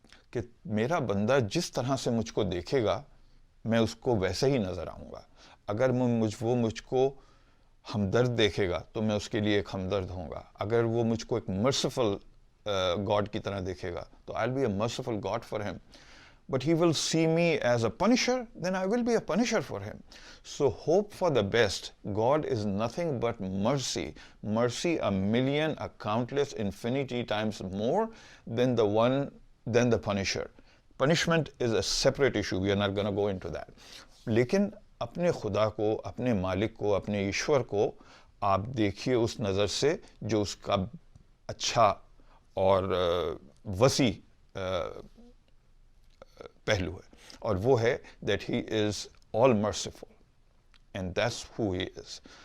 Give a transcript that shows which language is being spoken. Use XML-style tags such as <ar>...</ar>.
<ur>کہ میرا بندہ جس طرح سے مجھ کو دیکھے گا میں اس کو ویسے ہی نظر آؤں گا۔ اگر وہ مجھ کو ہمدرد دیکھے گا تو میں اس کے لیے ایک ہمدرد ہوں گا۔ اگر وہ مجھ کو ایک مرسیفل گاڈ کی طرح دیکھے گا تو</ur> <en>I'll be a merciful God for him. But he will see me as a punisher, then I will be a punisher for him. So hope for the best. God is nothing but mercy. Mercy a million, a countless, infinity times more than the punisher. Punishment is a separate issue. We are not going to go into that.</en> <ur>لیکن اپنے خدا کو، اپنے مالک کو، اپنے ایشور کو آپ دیکھیے اس نظر سے جو اس کا اچھا اور وسیع پہلو ہے، اور وہ ہے</ur> <en>that he is all merciful and that's who he is.</en>